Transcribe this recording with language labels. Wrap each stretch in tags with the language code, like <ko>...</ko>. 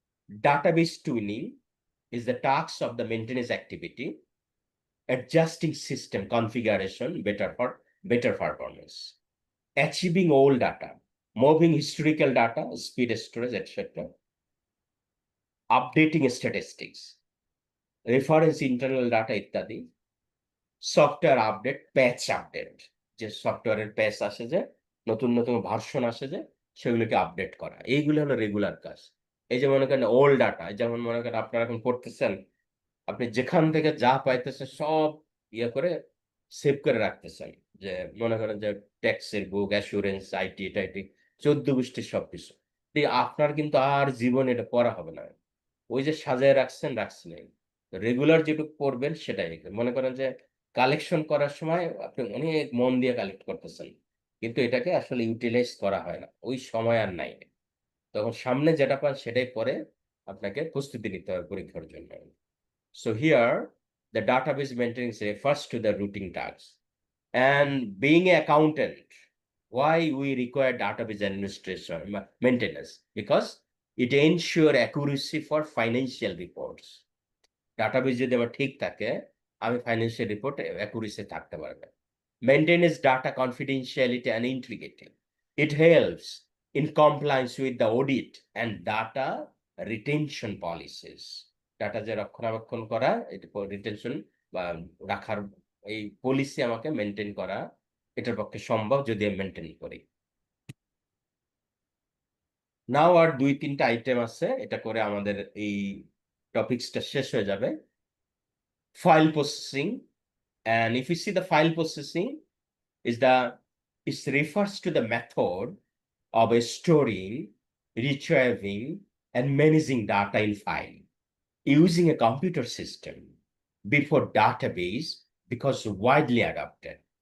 <en>Database tuning is the task of the maintenance activity, adjusting system configuration better performance, achieving all data, moving historical data, speed storage, etc., updating statistics, reference internal data</en> <bn>ইত্যাদি, software update, প্যাচ update, যে সফটওয়্যারের প্যাচ আসে, যে নতুন নতুন version আসে, যে সেগুলোকে আপডেট করা, এইগুলো হলো রেগুলার কাজ। এই যে মনে করেন ওল্ড ডাটা, যেমন মনে করেন আপনারা এখন পড়তেছেন, আপনি যেখান থেকে যা পাইতেছেন সব ইয়ে করে সেভ করে রাখতেছেন, যে মনে করেন যে ট্যাক্সের বুক, অ্যাসুরেন্স, আইটি টাইটি, 14 গোষ্ঠীর সবকিছু। আপনার কিন্তু আর জীবনে এটা পড়া হবে না, ওই যে সাজায় রাখছেন, রেগুলার যেটুকু পড়বেন সেটাই। মনে করেন যে কালেকশন করার সময় আপনি অনেক মন দিয়ে কালেক্ট করতেছেন, কিন্তু এটাকে আসলে ইউটিলাইজ করা হয় না, ওই সময় আর নাই। তখন সামনে যেটা পান সেটাই পরে আপনাকে প্রস্তুতি নিতে হবে পরীক্ষার জন্য।</bn> <en>So here, the database maintenance refers to the routing tasks. And being an accountant, why we require database administration maintenance? Because it ensure accuracy for financial reports.</en> <bn>Database যদি আমার ঠিক থাকে, আমি ফাইন্যান্সিয়াল রিপোর্ট অ্যাকুরেসি থাকতে পারবে।</bn> <en>Maintenance data confidentiality and integrity. It helps in compliance with the audit and data retention policies.</en> <bn>Data যে রক্ষণাবেক্ষণ করা, এটা রিটেনশন বা রাখার এই পলিসি আমাকে মেনটেন করা, এটার পক্ষে সম্ভব যদি আমি মেনটেন করি। নাও আর 2-3টা আইটেম আছে, এটা করে আমাদের এই টপিকসটা শেষ হয়ে যাবে।</bn> <en>File processing, and if you see the file processing it refers to the method of storing, retrieving, and managing data in file using a computer system before database because widely adopted.</en>